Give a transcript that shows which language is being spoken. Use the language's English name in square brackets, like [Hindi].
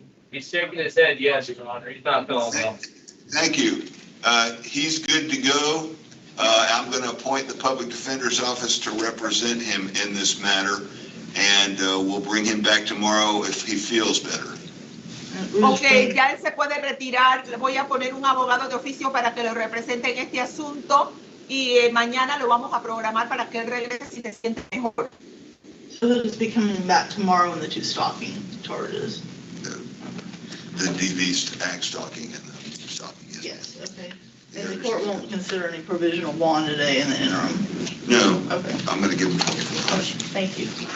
[English] He's shaking his head, yes, Your Honor. He's not feeling well. Thank you. He's good to go. I'm going to appoint the Public Defender's Office to represent him in this matter, and we'll bring him back tomorrow if he feels better. [Spanish] Ok, ya él se puede retirar. Le voy a poner un abogado de oficio para que lo represente en este asunto y mañana lo vamos a programar para que él regrese si se siente mejor. [English] So he'll just be coming back tomorrow on the two stalking charges? The DV act stalking and the stalking. Yes, okay. And the court won't consider any provisional bond today in the interim? No, Okay, I'm going to give him 24 hours. thank you.